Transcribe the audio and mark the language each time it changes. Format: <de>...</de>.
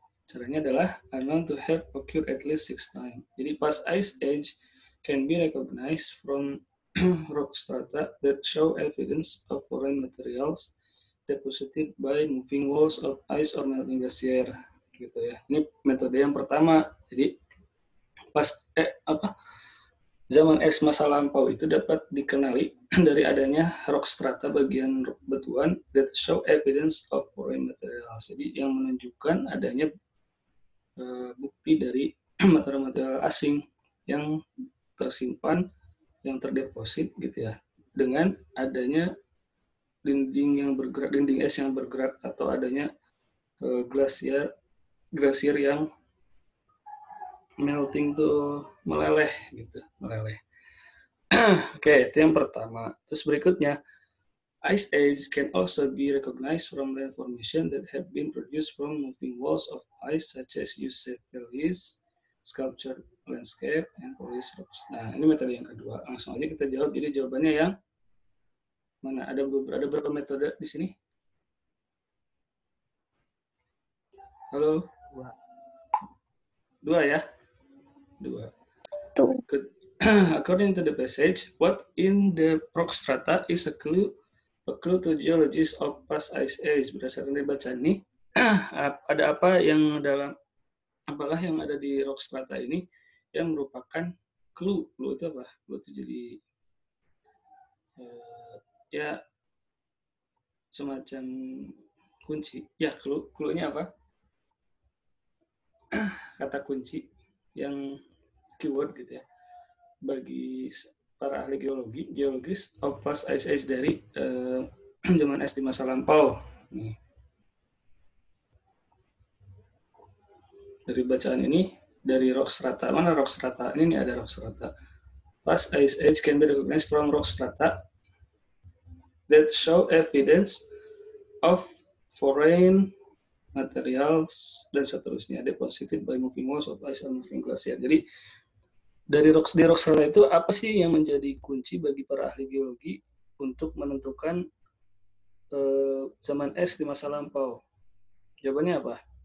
<en>Caranya adalah are known to have occurred at least 6 times.</en> <id>Jadi</id> <en>past ice age can be recognized from rock strata that show evidence of foreign materials deposited by moving walls of ice or melting glacier,</en> <id>gitu ya. Ini metode yang pertama. Jadi zaman es masa lampau itu dapat dikenali dari adanya rock strata bagian batuan</id> <en>that show evidence of foreign materials.</en> <id>Jadi yang menunjukkan adanya bukti dari material asing yang tersimpan, yang terdeposit gitu ya, dengan adanya dinding es yang bergerak atau adanya glasier yang melting tuh meleleh. Oke, itu yang pertama. Terus berikutnya,</id> <en>Ice Age can also be recognized from land formation that have been produced from moving walls of ice such as U-shaped valleys, sculptured landscape, and polished rocks.</en> <id>Nah, ini metode yang kedua. Langsung aja kita jawab. Jadi jawabannya yang mana? Ada berapa metode di sini? Halo? Dua ya? Dua.</id> <en>According to the passage, what in the rock strata is a clue to geologists of past ice age.</en> <id>Berdasarkan dari bacaan ini, ada apa yang apakah yang ada di rock strata ini yang merupakan clue? Clue itu apa? Clue itu jadi ya semacam kunci. Ya, clue-nya apa? Kata kunci yang keyword gitu ya. Bagi para ahli geologis</id> <en>of past ice age</en> <id>dari zaman es di masa lampau. Nih. Dari bacaan ini, dari rock strata, mana rock strata? Ini ada rock strata.</id> <en>Past ice age can be recognized from rock strata that show evidence of foreign materials</en> <id>dan seterusnya</id> <en>deposited by moving walls of ice and moving glacier.</en> <id>Jadi di rock strata itu apa sih yang menjadi kunci bagi para ahli geologi untuk menentukan zaman es di masa lampau? Jawabannya apa?</id>